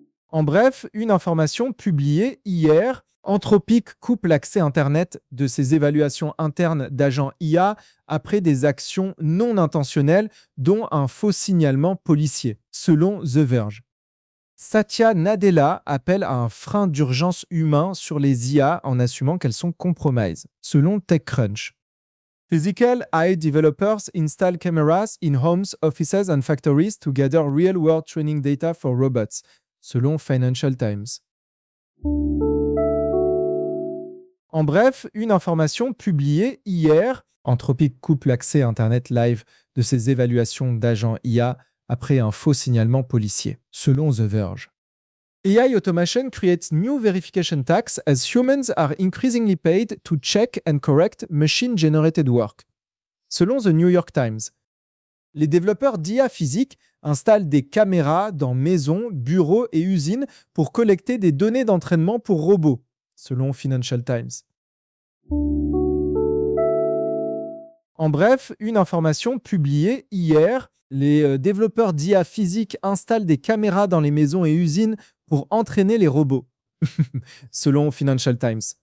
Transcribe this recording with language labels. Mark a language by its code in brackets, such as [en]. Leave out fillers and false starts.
[fr] En bref, une information publiée hier, Anthropic coupe l'accès Internet de ses évaluations internes d'agents IA après des actions non intentionnelles, dont un faux signalement policier, selon The Verge. Satya Nadella appelle à un frein d'urgence humain sur les IA en assumant qu'elles sont compromises, selon TechCrunch. [en] Physical AI developers install cameras in homes, offices and factories to gather real-world training data for robots, selon Financial Times. [fr] En bref, une information publiée hier, Anthropic coupe l'accès Internet live de ses évaluations d'agents IA après un faux signalement policier, selon The Verge. [en] AI automation creates new verification tax as humans are increasingly paid to check and correct machine-generated work, selon The New York Times. [fr] Les développeurs d'IA physique installent des caméras dans maisons, bureaux et usines pour collecter des données d'entraînement pour robots, selon Financial Times. En bref, une information publiée hier, les développeurs d'IA physique installent des caméras dans les maisons et usines pour entraîner les robots, selon Financial Times.